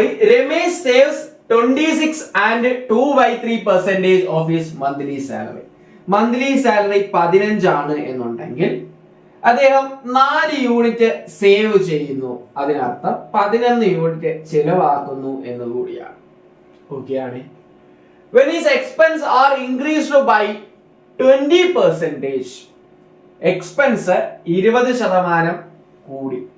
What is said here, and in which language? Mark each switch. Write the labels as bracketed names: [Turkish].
[English] Ramesh saves 26 and 2/3% of his monthly salary. [Malayalam] Monthly salary 15 ആണ് എന്നുണ്ടെങ്കിൽ അദ്ദേഹം 4 യൂണിറ്റ് സേവ് ചെയ്യുന്നു. അതിനർത്ഥം 11 യൂണിറ്റ് ചെലവാക്കുന്നു എന്ന് കൂടിയാണ്. ഓക്കെ ആണ്? [English] When his expense are increased by 20%, [Malayalam] expense 20% കൂടി.